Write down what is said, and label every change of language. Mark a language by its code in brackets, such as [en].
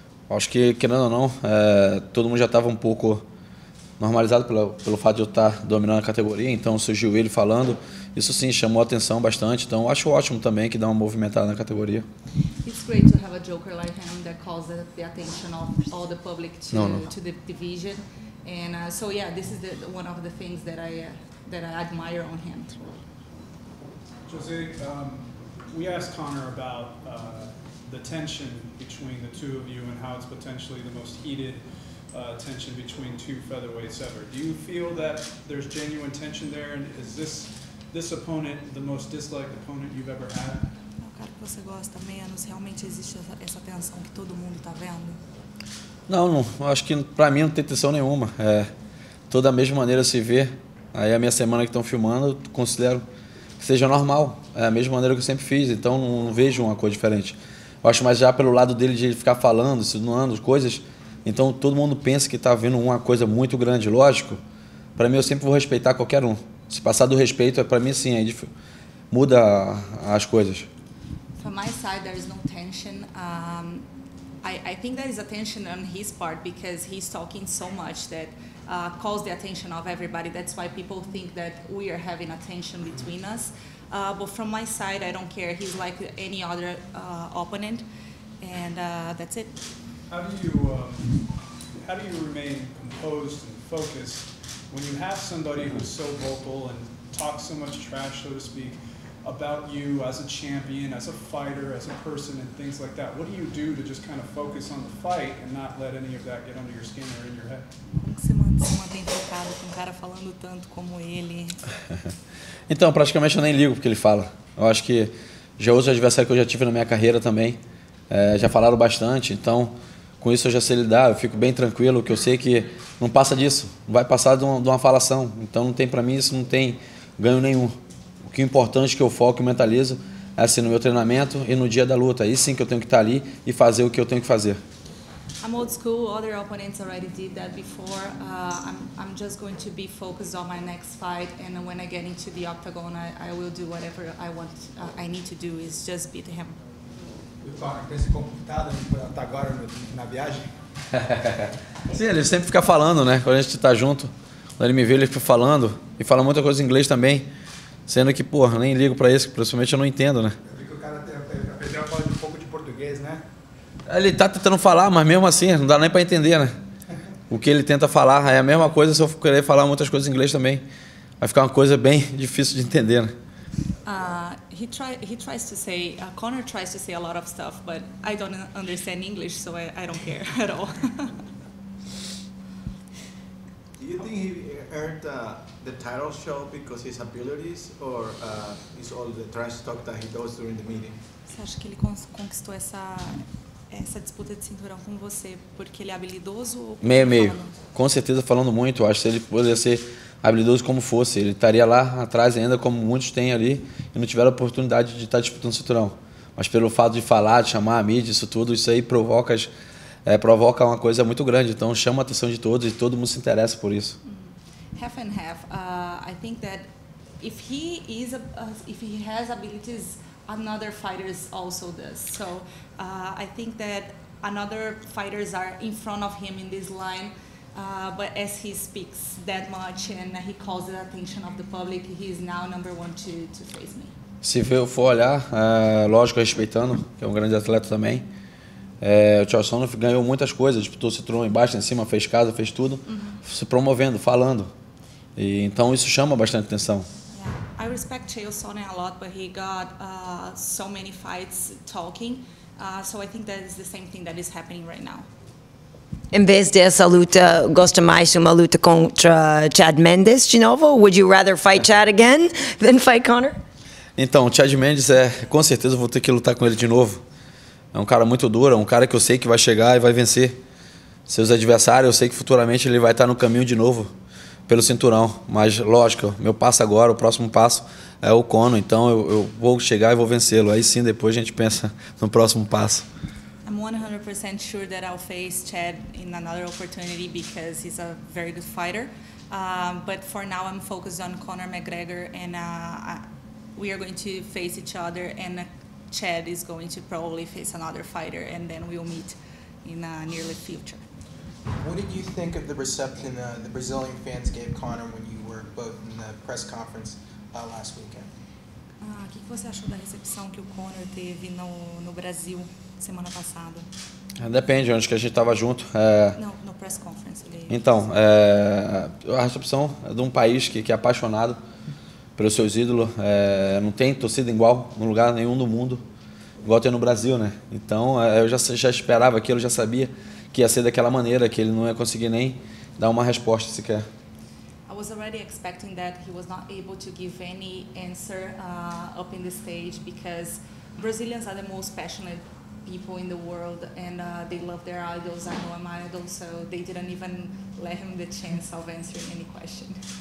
[pt] Acho que, querendo ou não, todo mundo já estava um pouco normalizado pelo fato de eu estar dominando a categoria, então surgiu ele falando, isso sim chamou a atenção bastante, então acho ótimo também que dá uma movimentada na categoria. [en] It's great to have a joker like him that calls the attention of all the public to the division. And so yeah, this is one of the things that I admire on him. Jose, we asked Conor about the tension between the two of you and how it's potentially the most heated tension between two featherweights ever. Do you feel that there's genuine tension there, and is this opponent the most disliked opponent you've ever had? [pt] O cara que você gosta menos, realmente existe essa tensão que todo mundo está vendo? Não, acho que para mim não tem tensão nenhuma. Toda a mesma maneira se vê. Aí a minha semana que estão filmando, eu considero que seja normal. É a mesma maneira que eu sempre fiz, então não vejo uma coisa diferente. Eu acho mais já pelo lado dele de ele ficar falando, insinuando coisas, então todo mundo pensa que está vendo uma coisa muito grande. Lógico, para mim eu sempre vou respeitar qualquer um. Se passar do respeito, para mim sim, aí muda as coisas. [en] From my side, there is no tension. I think there is attention on his part because he's talking so much that calls the attention of everybody. That's why people think that we are having a tension between us. But from my side, I don't care. He's like any other opponent, and that's it. How do you remain composed and focused when you have somebody who's so vocal and talks so much trash, so to speak, about you as a champion, as a fighter, as a person, and things like that? What do you do to just kind of focus on the fight and not let any of that get under your skin or in your head? [pt] Como que você se mantém focado com um cara falando tanto como ele? Então, praticamente eu nem ligo porque ele fala. Eu acho que já outros adversários que eu já tive na minha carreira também já falaram bastante, então com isso eu já sei lidar, eu fico bem tranquilo, que eu sei que não passa disso, não vai passar de uma falação, então não tem, para mim isso não tem ganho nenhum. O que é importante que eu foco e mentalizo é assim no meu treinamento e no dia da luta, aí sim que eu tenho que estar ali e fazer o que eu tenho que fazer. [en] I'm old school. Other opponents already did that before. I'm just going to be focused on my next fight, and when I get into the octagon, I will do whatever I want. I need to do is just beat him. [pt] O Conor tem se comportado até agora na viagem? Sim, ele sempre fica falando, né? Quando a gente tá junto, quando ele me vê, ele fica falando e fala muita coisa em inglês também, sendo que, porra, nem ligo pra isso, principalmente eu não entendo, né? Eu vi que o cara aprendeu a falar um pouco de português, né? Ele tá tentando falar, mas mesmo assim, não dá nem pra entender, né? O que ele tenta falar é a mesma coisa se eu querer falar muitas coisas em inglês também. Vai ficar uma coisa bem difícil de entender, né? [en] He tries to say, Conor tries to say a lot of stuff, but I don't understand English, so I don't care at all. Do you think he earned the title shot because his abilities, or is all the trash talk that he does during the meeting? [pt] Você acha que ele conquistou essa disputa de cinturão com você porque ele é habilidoso? Ou Meio. Com certeza falando muito. Eu acho que se ele poderia ser habilidoso como fosse, ele estaria lá atrás ainda, como muitos têm ali, e não tiveram a oportunidade de estar disputando o cinturão. Mas pelo fato de falar, de chamar a mídia, isso tudo, isso aí provoca uma coisa muito grande. Então chama a atenção de todos e todo mundo se interessa por isso. [en] Half and half. I think that if he has abilities, another fighters also does. So I think that another fighters are in front of him in this line. But as he speaks that much and he calls the attention of the public, he is now number one to face me. [pt] Se eu for olhar, lógico, respeitando, que é um grande atleta também, O Charles Sonnen ganhou muitas coisas, disputou cinturão embaixo, em cima, fez casa, fez tudo, se promovendo, falando. E então isso chama bastante atenção. [en] I respect Chael Sonnen a lot, but he got so many fights talking. So I think that is the same thing that is happening right now. [pt] Em vez dessa luta, gosta mais de uma luta contra Chad Mendes de novo? [en] Would you rather fight Chad again than fight Conor? [pt] Então, o Chad Mendes, com certeza eu vou ter que lutar com ele de novo. É um cara muito duro, é um cara que eu sei que vai chegar e vai vencer seus adversários. Eu sei que futuramente ele vai estar no caminho de novo pelo cinturão. Mas, lógico, meu passo agora, o próximo passo é o Conor. Então, eu vou chegar e vou vencê-lo. Aí sim, depois a gente pensa no próximo passo. [en] I'm 100% sure that I'll face Chad in another opportunity because he's a very good fighter. But for now, I'm focused on Conor McGregor, and we are going to face each other, and Chad is going to probably face another fighter, and then we'll meet in a near future. What did you think of the reception the Brazilian fans gave Conor when you were both in the press conference last weekend? [pt] O que você achou da recepção que o Conor teve no Brasil semana passada? Depende, onde que a gente estava junto. Não, no [en] press conference. [pt] Então, a recepção é de um país que é apaixonado pelos seus ídolos. Não tem torcida igual em lugar nenhum do mundo, igual tem no Brasil, né? Então, eu já esperava aquilo, já sabia que ia ser daquela maneira, que ele não ia conseguir nem dar uma resposta sequer. [en] I was already expecting that he was not able to give any answer up in the stage because Brazilians are the most passionate people in the world, and they love their idols. I know I'm an idol, so they didn't even let him the chance of answering any question.